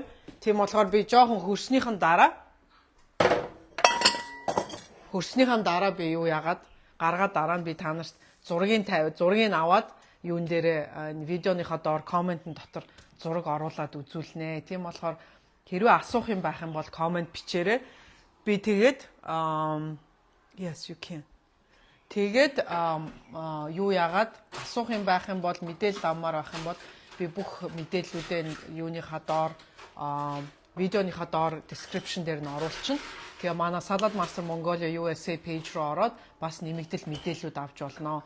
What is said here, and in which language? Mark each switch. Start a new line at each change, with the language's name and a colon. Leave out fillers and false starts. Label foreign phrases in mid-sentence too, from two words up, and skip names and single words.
Mongolian: Тийм болохоор би жоохон хөрснийхэн дараа би юу яагаад гаргаад дараа нь би та нарт зургийг аваад юун дээр видеоныхоо доор комментэн дотор зураг оруулаад үзүүлнэ. Тийм болохоор хэрвээ асуух юм байх юм бол коммент бичээрэй. Би тэгээд
English: yes you can.
Mongolian: Тэгээд юу яагаад асуух юм байх юм бол мэдээлэл авмаар байх юм бол би бүх мэдээллүүдээ юуныхаа доор видеоныхаа доор description дээр нь оруулчихна. Тэгээ манай Salad Master Mongolia USA page руу ороод бас нэмэгдэл мэдээллүүд авч болно.